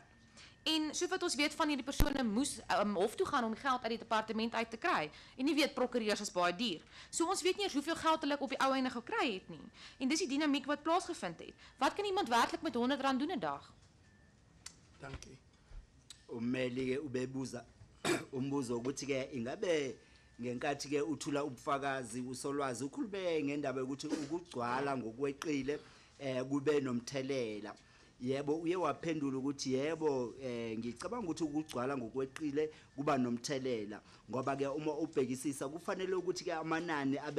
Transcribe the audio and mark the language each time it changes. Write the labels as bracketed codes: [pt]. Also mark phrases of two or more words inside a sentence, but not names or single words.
[af] En so wat ons weet van hierdie persone moes hof toe gaan om geld uit die departement uit te kry. En nie weet prokureurs is baie duur. So ons weet nie eers hoeveel geld hulle op die ou einde gekry het nie. En dis die dinamiek wat plaasgevind het. Wat kan iemand werklik met R100 doen 'n dag? Dankie. [zu] Umeli-ke ubebuza umbuzo ukuthi ke ingabe ngenkathi ke uthula ubufakazi usolwazi ukhulume ngendaba ukuthi ukugcwala ngokweqile kube nomthelela. Yebo uye waphendula ukuthi yebo ngicabanga ukuthi ukugcwala ngokweqile kuba nomthelela ngoba ke uma ubhekisisa kufanele ukuthi ke amanani abe